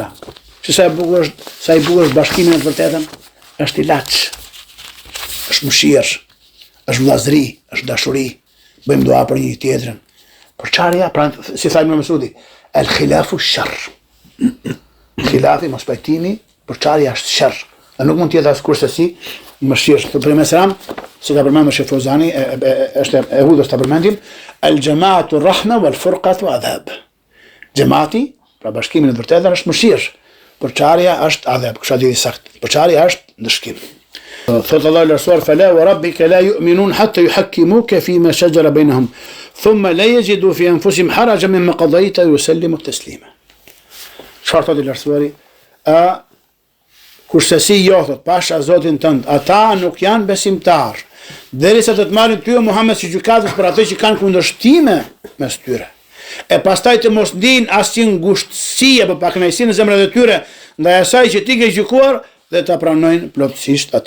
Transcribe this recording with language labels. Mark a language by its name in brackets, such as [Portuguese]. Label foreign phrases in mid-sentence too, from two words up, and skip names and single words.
[Albanian] Sa i bukur është bashkimi në të vërtetën, është ilaç, është mëshirë, është vllazëri, është dashuri, bëjmë dua për një tjetrin. Përçarja, pra si thajmë në Mesudi, [Arabic] الخلاف شر. [Albanian] Khilafi, mos pajtimi, përçarja është sharr. Dhe nuk mund të jetë askurse si mëshirë. Për mesram, si ka përmendur Sheikh Fauzani, është e hudhës ta përmendim, [Arabic] الجماعة رحمة والفرقة عذاب. [Albanian] Xhamati, pra bashkimi në të vërtetën është mëshirë. Përçarja është adheb, kështu di sakt. Përçarja është ndëshkim. Thot Allah lartësuar, [Arabic] فلا وربك لا يؤمنون حتى يحكموك فيما شجر بينهم ثم لا يجدوا في أنفسهم حرجا مما قضيت ويسلموا تسليما. [Albanian] Çfarë thotë lartësuari? Kurse si jo, thot, pasha Zotin tënd, ata nuk janë besimtar, derisa të marrin ty Muhammed si gjykatës për ato që kanë kundërshtime mes tyre. E pastaj të mos ndin asnjë ngushtësi apo pakënaqësi në zemrat e tyre ndaj asaj që ti ke gjykuar dhe ta pranojnë plotësisht atë.